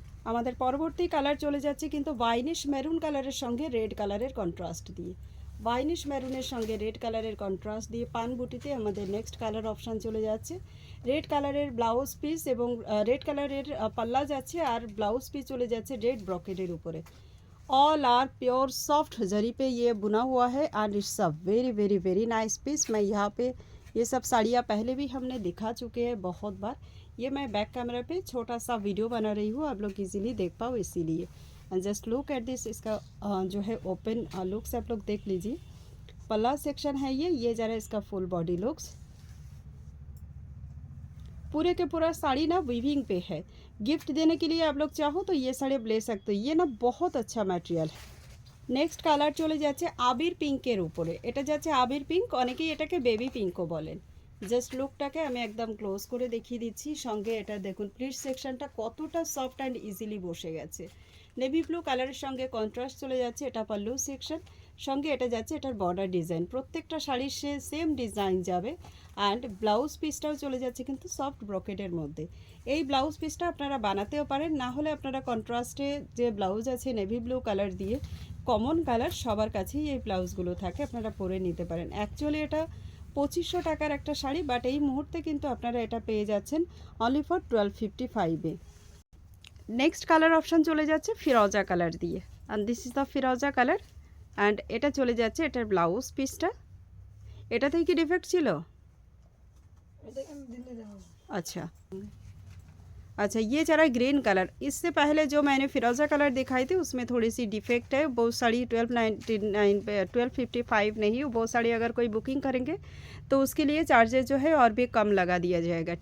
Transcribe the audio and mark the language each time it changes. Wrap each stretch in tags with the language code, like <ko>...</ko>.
<bn>আমাদের পরবর্তী কালার চলে যাচ্ছে কিন্তু ওয়াইনিশ মেরুন কালারের সঙ্গে রেড কালারের কন্ট্রাস্ট দিয়ে। ওয়াইনিশ মেরুনের সঙ্গে রেড কালারের কন্ট্রাস্ট দিয়ে পান বুটিতে আমাদের নেক্সট কালার অপশান চলে যাচ্ছে। রেড কালারের ব্লাউজ পিস এবং রেড কালারের পাল্লা যাচ্ছে, আর ব্লাউজ পিস চলে যাচ্ছে রেড ব্রকেটের উপরে।</bn> <en>all are pure soft</en> <hi>जरी पे ये बुना हुआ है,</hi> <en>And it's a very very very nice piece.</en> <hi>मैं यहाँ पे ये सब साड़ियाँ पहले भी हमने दिखा चुके हैं बहुत बार। ये मैं बैक कैमरा पे छोटा सा वीडियो बना रही हूँ, आप लोग इजीली देख पाओ इसीलिए।</hi> <en>Just look at this.</en> <hi>इसका जो है ओपन लुक्स आप लोग देख लीजिए। पल्ला सेक्शन है ये ज़रा इसका फुल बॉडी लुक्स। पूरे के पूरा साड़ी ना वीविंग पे है। गिफ्ट देने के लिए आप लोग चाहो तो ये साड़ी ले सकते हो। ये ना बहुत अच्छा मटेरियल है।</hi> <bn>नेक्स्ट কালার চলে যাচ্ছে আবির পিঙ্কের উপরে। এটা যাচ্ছে আবির পিঙ্ক, অনেকেই এটাকে বেবি পিঙ্কও বলেন। জাস্ট লুকটাকে আমি একদম ক্লোজ করে দেখিয়ে দিচ্ছি। সঙ্গে এটা দেখুন প্লিটস সেকশনটা কতটা সফট অ্যান্ড ইজিলি বসে গেছে। নেভি ব্লু কালারের সঙ্গে কন্ট্রাস্ট চলে যাচ্ছে। এটা পাল্লু সেকশন, সঙ্গে এটা যাচ্ছে এটার বর্ডার ডিজাইন। প্রত্যেকটা শাড়ির সেম ডিজাইন যাবে। অ্যান্ড ব্লাউজ পিসটাও চলে যাচ্ছে কিন্তু সফট ব্রকেটের মধ্যে। এই ব্লাউজ পিসটা আপনারা বানাতেও পারেন, না হলে আপনারা কন্ট্রাস্টে যে ব্লাউজ আছে নেভি ব্লু কালার দিয়ে, কমন কালার সবার কাছেই এই ব্লাউজগুলো থাকে, আপনারা পরে নিতে পারেন। অ্যাকচুয়ালি এটা 2500 টাকার একটা শাড়ি, বাট এই মুহূর্তে কিন্তু আপনারা এটা পেয়ে যাচ্ছেন only for 1255-এ। Next colour option চলে যাচ্ছে ফিরোজা কালার দিয়ে,</bn> <en>And this is the ফিরোজা colour.</en> <bn>And এটা চলে যাচ্ছে এটার ব্লাউজ পিসটা। এটাতেই কি ডিফেক্ট ছিল?</bn> <hi>अच्छा अच्छा, ये जरा ग्रीन कलर। इससे पहले जो मैंने फिरोज़ा कलर दिखाई थी उसमें थोड़ी सी डिफेक्ट है। वो साड़ी 1299 पे 1255 नहीं, वो साड़ी अगर कोई बुकिंग करेंगे तो उसके लिए चार्जेस जो है और भी कम लगा दिया जाएगा।</hi>